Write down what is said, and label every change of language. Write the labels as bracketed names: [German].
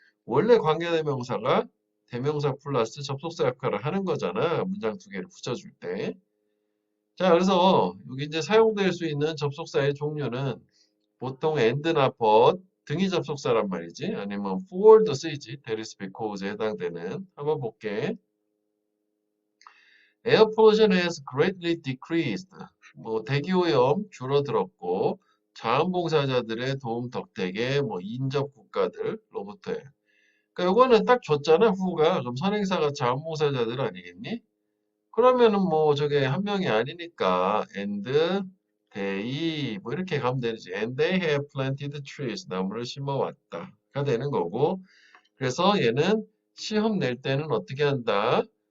[Korean] 원래 관계대명사가 대명사 플러스 접속사 역할을 하는 거잖아. 문장 두 개를 붙여줄 때. 자, 그래서 여기 이제 사용될 수 있는 접속사의 종류는 보통 and나 but 등이 접속사란 말이지. 아니면 for도 쓰이지. [English] That is because 에 해당되는. [Korean] 한번 볼게. [English] Air pollution has greatly decreased. [Korean] 뭐 대기오염 줄어들었고 자원봉사자들의 도움 덕택에 뭐 인접 국가들로부터 그러니까 요거는 딱 줬잖아 후가 그럼 선행사가 자원봉사자들 아니겠니? 그러면은 뭐 저게 한 명이 아니니까 and they 뭐 이렇게 가면 되지 and they have planted trees 나무를 심어왔다가 되는 거고 그래서 얘는 시험 낼 때는 어떻게 한다?